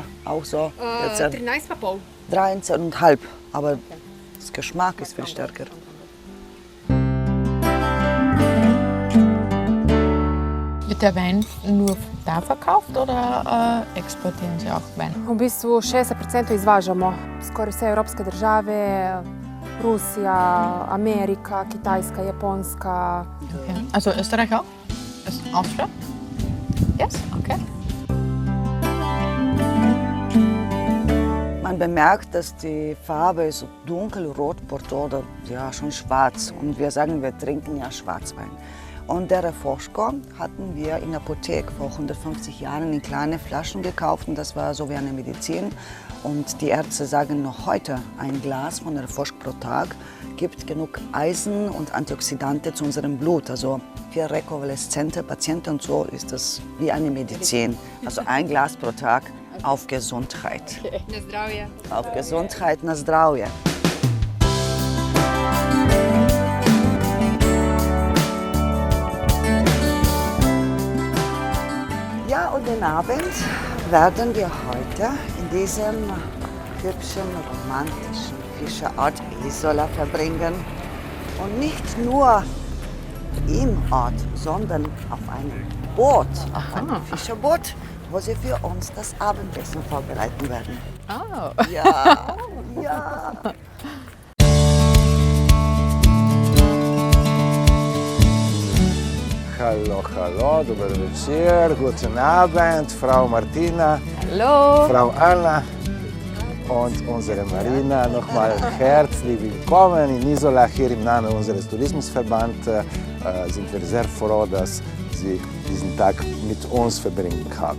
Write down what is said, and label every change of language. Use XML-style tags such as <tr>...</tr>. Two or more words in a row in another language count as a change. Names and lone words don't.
<de>Auch so 13,5. 13,5, aber das Geschmack ist viel stärker. Wird der Wein nur da verkauft oder exportieren Sie auch Wein?</de> <sl>V bistvu 60% izvažamo. Skoraj vse evropske države, Rusija, Amerika, Kitajska, Japonska.</sl> <de>Okay. Also Österreich auch? Ist Austria?</de> <en>Yes, okay.</en> <de>Man bemerkt, dass die Farbe ist dunkelrot, Bordeaux oder ja, schon schwarz. Und wir sagen, wir trinken ja Schwarzwein. Und der Reforschko hatten wir in der Apotheke vor 150 Jahren in kleine Flaschen gekauft. Und das war so wie eine Medizin. Und die Ärzte sagen noch heute, ein Glas von Reforschko pro Tag gibt genug Eisen und Antioxidante zu unserem Blut. Also für rekonvaleszente Patienten und so ist das wie eine Medizin. Also ein Glas pro Tag. Auf Gesundheit.</de> <sl>Na zdravje.</sl> <de>Auf Gesundheit,</de> <sl>na zdravje.</sl> <de>Ja, und den Abend werden wir heute in diesem hübschen, romantischen Fischerort Isola verbringen. Und nicht nur im Ort, sondern auf einem Boot, auf einem Fischerboot, wo sie für uns das Abendessen vorbereiten werden. Oh. Ja, ja. Hallo, hallo,</de> <sl>dober večer,</sl> <de>guten Abend, Frau Martina, Hallo. Frau Anna und unsere Marina. Nochmal herzlich willkommen in Isola. Hier im Namen unseres Tourismusverbands sind wir sehr froh, dass Sie diesen Tag mit uns verbringen haben.</de>